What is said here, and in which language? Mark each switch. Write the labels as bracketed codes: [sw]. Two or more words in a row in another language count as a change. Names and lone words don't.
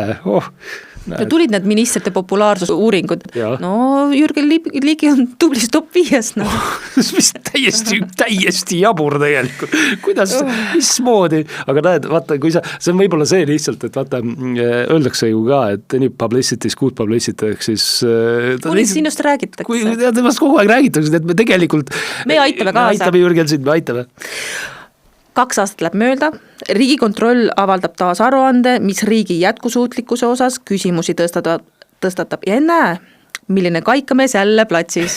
[et] No tulid need ministrite populaarsusuuringud. Ja. No Jürgen Ligi on tublis top 5. No. Mis täiesti jabur tegelikult. Kuidas, mismoodi? Aga näed, vaata, kui see on võib-olla see lihtsalt, et vaata, öeldakse ju ka, et [en] any publicity is good publicity, [et] ehk siis... Kuni sinust räägitakse. Kui temast kogu aeg räägitakse, et me tegelikult... Me aitame kaasa. Me aitame Jürgen sind, me aitame. 2 aastat läheb mööda, Riigikontroll avaldab taas aruande, mis riigi jätkusuutlikkuse osas küsimusi tõstatab ja näe, milline kaikamees jälle platsis.